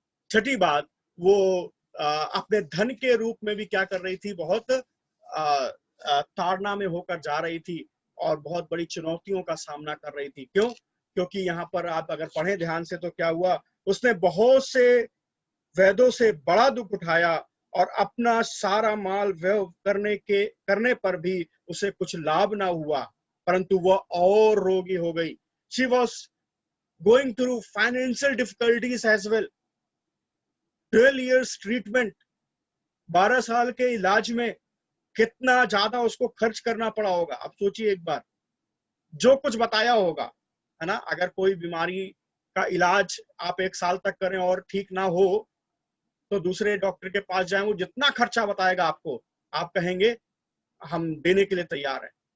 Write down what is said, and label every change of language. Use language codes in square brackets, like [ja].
[hi] छठी बात, वो अपने धन के रूप में भी क्या कर रही थी, बहुत ताड़ना में होकर जा रही थी और बहुत बड़ी चुनौतियों का सामना कर रही थी। क्यों? क्योंकि यहाँ पर आप अगर पढ़ें ध्यान से तो क्या हुआ, उसने बहुत से वैदों से बड़ा दुख उठाया और अपना सारा माल व्यय करने पर भी उसे कुछ लाभ ना हुआ, परंतु वह और रोगी हो गई। [en] She was going through financial difficulties as well. [hi] 12 years treatment, 12 साल के इलाज में कितना ज्यादा उसको खर्च करना पड़ा होगा। अब सोचिए एक बार, जो कुछ बताया होगा, है ना, अगर कोई बीमारी का इलाज आप 1 साल तक करें और ठीक ना हो तो दूसरे डॉक्टर के पास जाएं, वो जितना खर्चा बताएगा आपको, आप कहेंगे हम देने के लिए तैयार हैं।